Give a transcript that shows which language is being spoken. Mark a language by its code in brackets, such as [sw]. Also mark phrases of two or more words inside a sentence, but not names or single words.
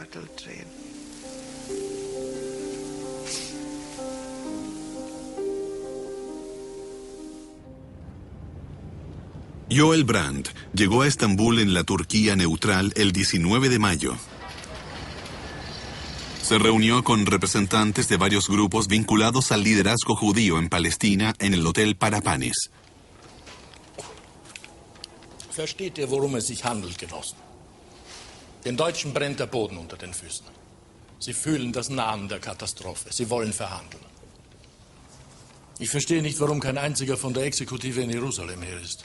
[es] Joel Brandt llegó a Estambul en la Turquía neutral el 19 de mayo. Se reunió con representantes de varios grupos vinculados al liderazgo judío en Palestina en el Hotel Parapanis. [de] Versteht ihr, worum es sich handelt, Genossen? Den Deutschen brennt der Boden unter den Füßen. Sie fühlen das Nahen der Katastrophe. Sie wollen verhandeln. Ich verstehe nicht, warum kein einziger von der Exekutive in Jerusalem hier ist.